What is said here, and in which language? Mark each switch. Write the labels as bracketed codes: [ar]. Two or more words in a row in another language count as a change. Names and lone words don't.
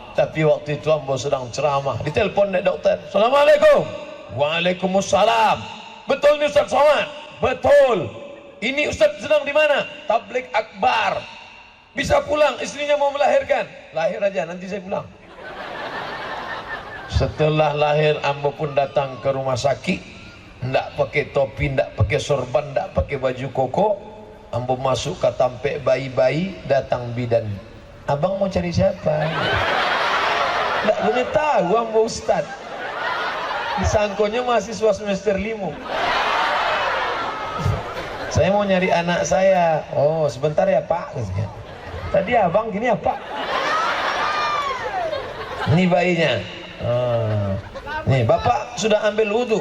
[id] Tapi waktu itu ambo sedang ceramah, ditelepon dek dokter, Assalamualaikum. Waalaikumsalam. Betul nih Ustaz Somad? Betul. Ini Ustaz sedang di mana? Tablik akbar. Bisa pulang, istrinya mau melahirkan. Lahir aja, nanti saya pulang. Setelah lahir ambo pun datang ke rumah sakit, ndak pakai topi, ndak pakai sorban, ndak pakai baju koko. Ambo masuk ke tampek bayi-bayi, datang bidan. Abang mau cari siapa? Ndak boleh tahu ambo ustad. Disangkonya mahasiswa semester 5. Saya mau nyari anak saya. Oh sebentar ya pak. Tadi abang gini apa? Ini bayinya. Nih bapak sudah ambil wudhu?